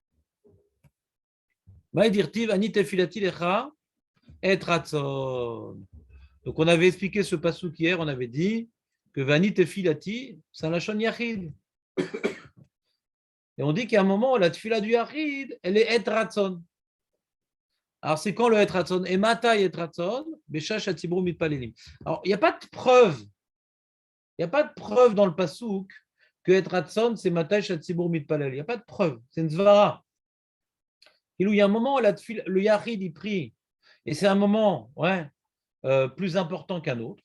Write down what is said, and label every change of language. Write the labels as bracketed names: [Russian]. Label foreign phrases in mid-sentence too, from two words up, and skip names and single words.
[Hebrew] מאידירתי, ואני, תפילתי, לך, עת רצון. [French] Donc on avait expliqué ce passouk hier, on avait dit que [Hebrew] ואני תפילתי, [French] c'est un [Hebrew] לשון יחיד. [French] Et on dit qu'à un moment, la tefila du yachid, elle est [Hebrew] עת רצון. [French] Alors c'est quand le [Hebrew] עת רצון? ואימתי עת רצון, בשעה שהציבור מתפללים. [French] Alors il n'y a pas de preuve. Il n'y a pas de preuve dans le passouk que [Hebrew] עת רצון, [French] c'est [Hebrew] מתי שהציבור מתפללים. [French] Il n'y a pas de preuve. C'est une zvara. Il y a un moment où le yachid il prie, et c'est un moment, ouais, plus important qu'un autre.